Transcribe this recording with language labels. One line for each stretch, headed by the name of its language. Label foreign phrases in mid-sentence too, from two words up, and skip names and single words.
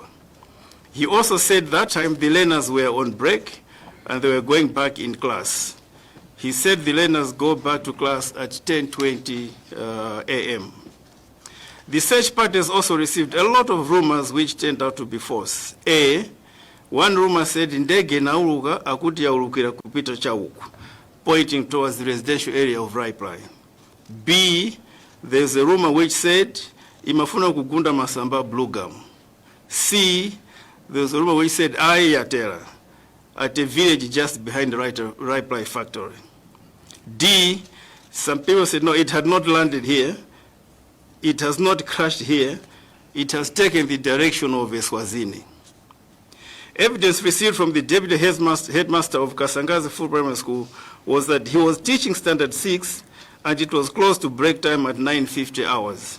English: He also said that time the learners were on break and they were going back in class. He said the learners go back to class at 10:20 a.m. The search parties also received a lot of rumors which turned out to be false. One rumor said
Nyanja: ndege nauluka akuti yaulukira kupita chauku,
English: pointing towards the residential area of Reply. B, there's a rumor which said
Nyanja: imafuna kugunda masamba
English: blue gum. C, there's a rumor which said ayatera at a village just behind the Reply factory. D, some people said no, it had not landed here. It has not crashed here. It has taken the direction of Eswazini. Evidence received from the deputy headmaster of Kasangazi Full Primary School was that he was teaching standard 6 and it was close to break time at 9:50 hours.